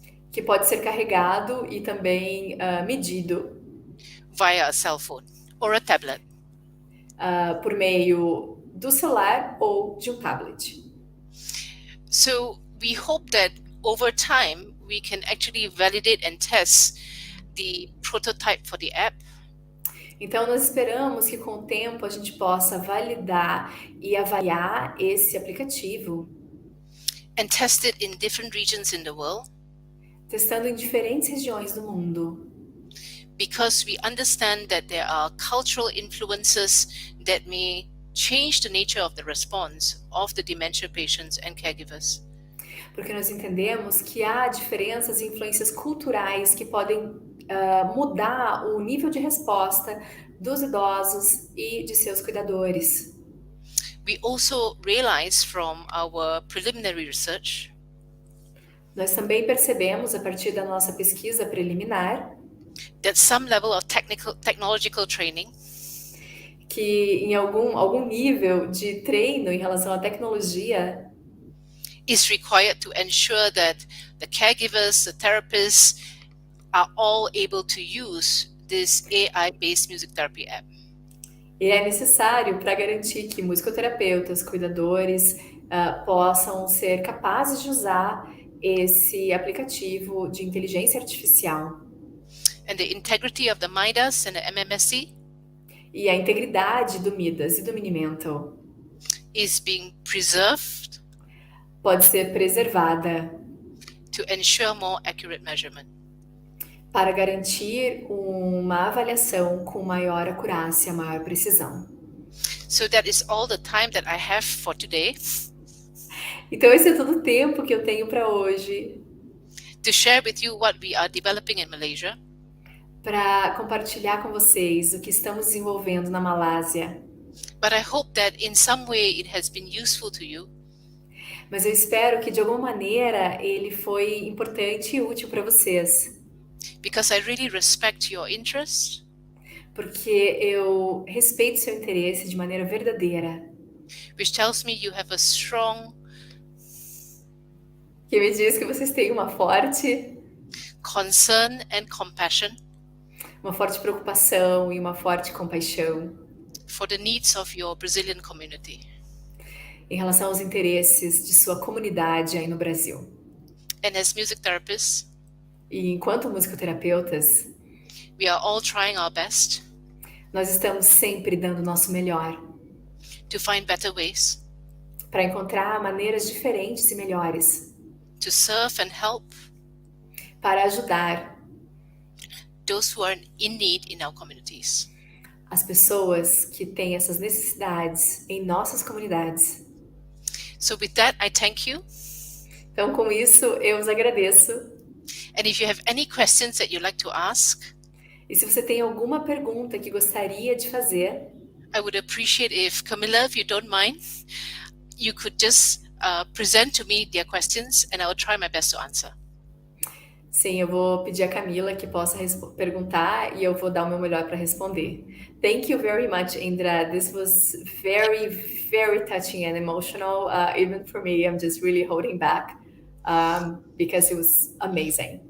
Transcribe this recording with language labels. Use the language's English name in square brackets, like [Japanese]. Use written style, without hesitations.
[Portuguese] que pode ser carregado e também medido [English] via a cell phone or a tablet. [Portuguese] por meio do celular ou de um tablet. [English] So we hope that over time we can actually validate and test the prototype for the app [Portuguese] Então, nós esperamos que com o tempo a gente possa validar e avaliar esse aplicativo, [English] and test it in different regions in the world, [Portuguese] testando em diferentes regiões do mundo, [English] because we understand that there are cultural influences that may change the nature of the response of the dementia patients and caregivers. [Portuguese] porque nós entendemos que há diferenças e influências culturais que podem mudar o nível de resposta dos idosos e de seus cuidadores. [English] We also realize from our preliminary research [Portuguese] Nós também percebemos, a partir da nossa pesquisa preliminar, [English] that some level of technological training [Portuguese] que em algum nível de treino em relação à tecnologia [English] is required to ensure that the caregivers, the therapists are all able to use this AI-based music therapy app. [Portuguese] e é necessário para garantir que musicoterapeutas, cuidadores possam ser capazes de usar esse aplicativo de inteligência artificial. [English] And the integrity of the MIDAS and the MMSE [Portuguese] E a integridade do MIDAS e do Minimental [English] is being preserved [Portuguese] pode ser preservada [English] to ensure more accurate measurement. [Portuguese] para garantir uma avaliação com maior acurácia, maior precisão. [English] So that is all the time that I have for today [Portuguese] Então esse é todo o tempo que eu tenho para hoje, [English] to share with you what we are developing in Malaysia, [Portuguese] para compartilhar com vocês o que estamos desenvolvendo na Malásia. [English] but I hope that in some way it has been useful to you, [Portuguese] Mas eu espero que de alguma maneira ele foi importante e útil para vocês, [English] because I really respect your interest, [Portuguese] porque eu respeito seu interesse de maneira verdadeira, [English] which tells me you have a strong [Portuguese] que me diz que vocês têm uma forte [English] concern and compassion [Portuguese] preocupação e uma forte compaixão [English] for the needs of your Brazilian community. [Portuguese] em relação aos interesses de sua comunidade aí no Brasil. [English] And as music therapists, [Portuguese] E enquanto musicoterapeutas, [English] we are all trying our best [Portuguese] nós estamos sempre dando o nosso melhor [English] to find better ways [Portuguese] para encontrar maneiras diferentes e melhores [English] to serve and help [Portuguese] para ajudar [English] those who are in need in our communities. [Portuguese] as pessoas que têm essas necessidades em nossas comunidades. [English] So with that, I thank you. [Portuguese] Então, com isso, eu os agradeço. [English] And if you have any questions that you'd like to ask, [Portuguese] E se você tem alguma pergunta que gostaria de fazer, [English] I would appreciate if, Camilla, if you don't mind, you could just present to me their questions, and I will try my best to answer. [Portuguese] Sim, eu vou pedir a Camila que possa perguntar e eu vou dar o meu melhor para responder. [English] Thank you very much, Indra. This was very, very touching and emotional. Even for me, I'm just really holding back because it was amazing.